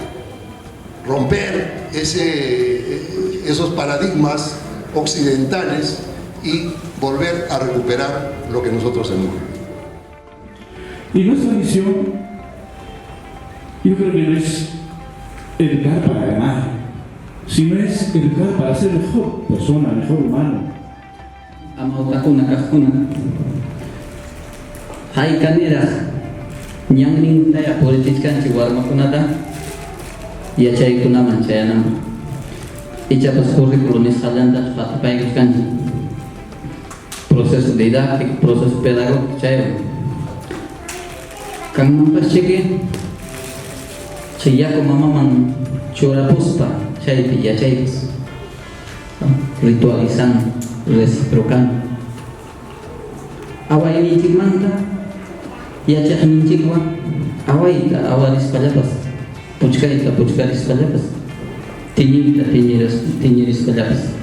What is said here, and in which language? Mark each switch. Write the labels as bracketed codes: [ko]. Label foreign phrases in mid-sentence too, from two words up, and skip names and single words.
[es] Romper esos paradigmas occidentales y volver a recuperar lo que nosotros hemos vivido. Y nuestra misión, yo creo que no es educar para ganar, sino es educar para ser mejor persona, mejor humano. [qu] Amautakuna kahuna haykaniraq ñanninta purichishkanchik warmakunata yachaykunaman chayananpaq ichapas currículum nisqallanta qatipaykuskanchik [es] proceso didáctico, proceso pedagógico [qu] chayawan kanmanpas chiki chay yaku mamaman churapuspa chaypi yachaypas [es] ritualizando, reciprocando. [qu] Awayninchikmanta yachaqninchikwan awayta awarisqallapas, puchkayta puchkarisqallapas, tiñiyta tiñirisqallapas.